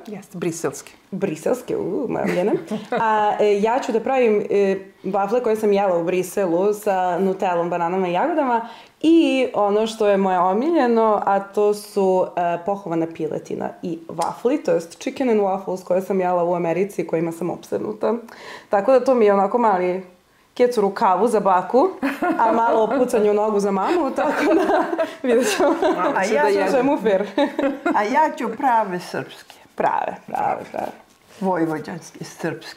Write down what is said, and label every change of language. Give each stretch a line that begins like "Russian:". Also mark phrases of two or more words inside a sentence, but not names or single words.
Serbian: Jeste, briselske. Briselske, mamljene. A ja ću da pravim vafle koje sam jela u Briselu sa nutelom, bananama i jagodama i ono što je moje omiljeno, a to su pohovana piletina i vafli, to jest
English: chicken and waffles
Serbian: koje sam jela u Americi, kojima sam opsednuta. Tako da to mi je onako mali kec u rukavu za baku, a malo opucanje u nogu za mamu, tako da vidjet ćemo čemu fer. A ja ću prave srpske. Prave. Vojvođanske, srpske.